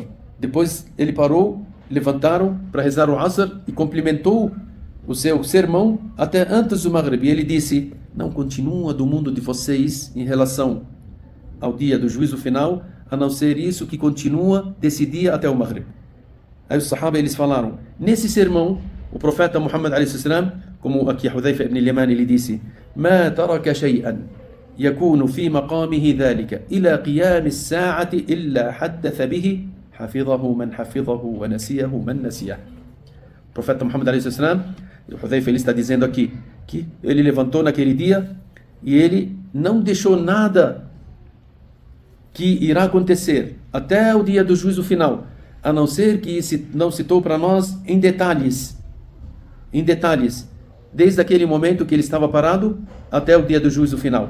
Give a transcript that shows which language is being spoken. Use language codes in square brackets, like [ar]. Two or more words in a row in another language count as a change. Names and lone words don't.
[pt] Depois ele parou, levantaram para rezar o Asr, e complementou o seu sermão até antes do Maghrib. E ele disse: não continua do mundo de vocês em relação ao dia do juízo final, a não ser isso que continua desse dia até o Maghrib. Aí os Sahaba, eles falaram, nesse sermão, o profeta Muhammad a.s., como aqui Hudhayfa ibn al-Yaman, ele disse: [ar] ما ترك شيئا يكون في مقامه ذلك إلى قيام الساعة إلا حدث به حفظه من حفظه ونسيه من نسيه. [pt] O profeta Muhammad a.s., o Hudhayfa, ele está dizendo aqui que ele levantou naquele dia e ele não deixou nada que irá acontecer até o dia do juízo final, a não ser que não citou para nós em detalhes, desde aquele momento que ele estava parado até o dia do juízo final.